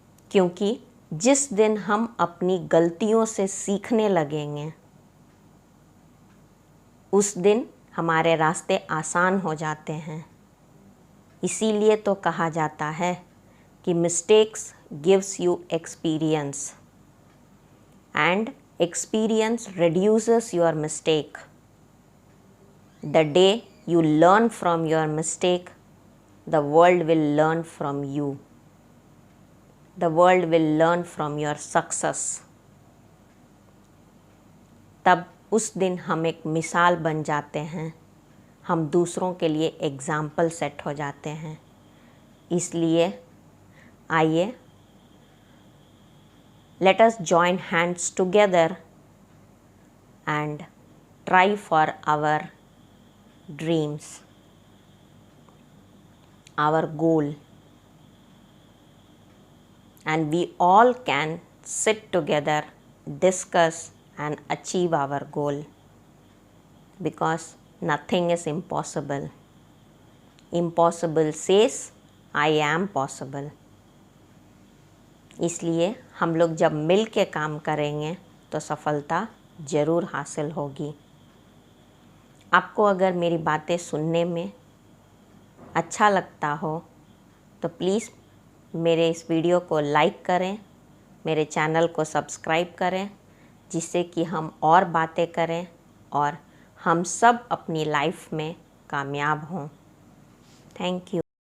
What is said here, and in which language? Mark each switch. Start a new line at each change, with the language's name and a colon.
Hindi: क्योंकि जिस दिन हम अपनी गलतियों से सीखने लगेंगे उस दिन हमारे रास्ते आसान हो जाते हैं। इसीलिए तो कहा जाता है कि
English: Mistakes gives you experience and experience reduces your mistake. The day you learn from your mistake, the world will learn from you. The world will learn from your success.
Hindi: तब उस दिन हम एक मिसाल बन जाते हैं, हम दूसरों के लिए एग्जाम्पल सेट हो जाते हैं। इसलिए आइए,
English: let us join hands together and try for our dreams, our goal, and we all can sit together, discuss and achieve our goal, because nothing is impossible. Impossible says I am possible.
Hindi: इसलिए हम लोग जब मिल के काम करेंगे तो सफलता ज़रूर हासिल होगी। आपको अगर मेरी बातें सुनने में अच्छा लगता हो तो प्लीज़ मेरे इस वीडियो को लाइक करें, मेरे चैनल को सब्सक्राइब करें, जिससे कि हम और बातें करें और हम सब अपनी लाइफ में कामयाब हों। Thank you.